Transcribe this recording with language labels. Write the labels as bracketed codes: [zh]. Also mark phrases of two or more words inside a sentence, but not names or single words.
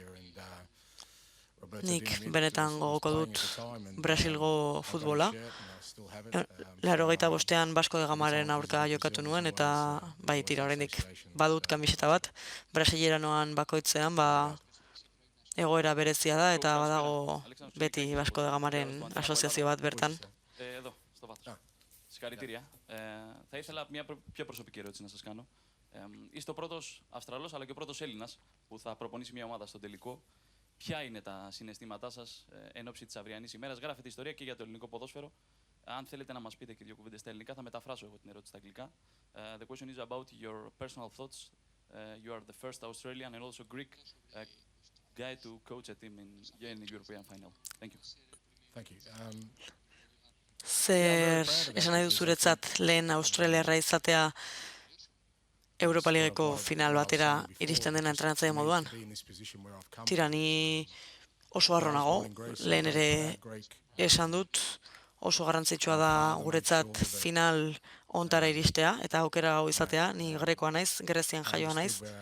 [eu] Nik benetan gogoko dut Brasilgo futbola. 85ean Vasco da Gamaren aurka jokatu nuen eta bai tira oraindik badut kamiseta bat. Brasilera noan bakoitzean egoera berezia da eta badago beti Vasco da Gamaren asoziazio bat bertan. [el] Εδώ, στο βάθος. Συγχαρητήρια. Θα ήθελα μια πιο προσωπική ερώτηση να σας κάνω. Είστε ο πρώτος Αυστραλός αλλά και ο πρώτος Έλληνας που θα προπονήσει μια ομάδα στο τελικό. Ποια είναι τα συναισθήματά σας εν ώψη της αυριανής ημέρας? Γράφετε ιστορία και για το ελληνικό ποδόσφαιρο. Αν θέλετε να μας πείτε και δύο κουβέντες στα ελληνικά, θα μεταφράσω εγώ την ερώτηση στα αγγλικά. [en] The question is about your personal thoughts. You are the first Australian and also Greek guy to coach a team in the European final. Thank you. Thank you. [eu] Zer esan nahi du zuretzat lehen Australiarra izatea Europa Ligako final batera iristen dena entrenatzaile moduan? Tira, ni oso harro nago, lehen ere esan dut, oso garrantzitsua da guretzat final ontara iristea eta aukera hau izatea, ni grekoa naiz, Grezian jaioa naiz.